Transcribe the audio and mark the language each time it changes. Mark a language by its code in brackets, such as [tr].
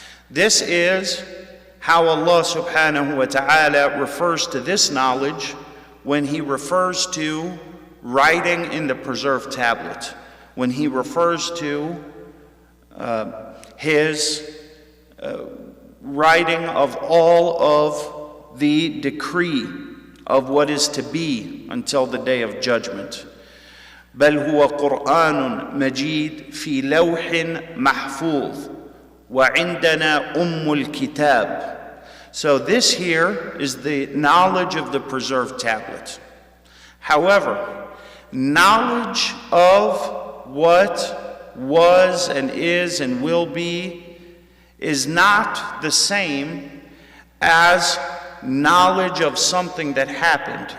[en] This is how Allah subhanahu wa ta'ala refers to this knowledge when He refers to writing in the preserved tablet, when He refers to His writing of all of the decree of what is to be until the day of judgment. [ar] بل هو قرآن مجيد في لوح محفوظ وعندنا الكتاب. [en] So this here is the knowledge of the preserved tablet. However, knowledge of what was and is and will be is not the same as knowledge of something that happened.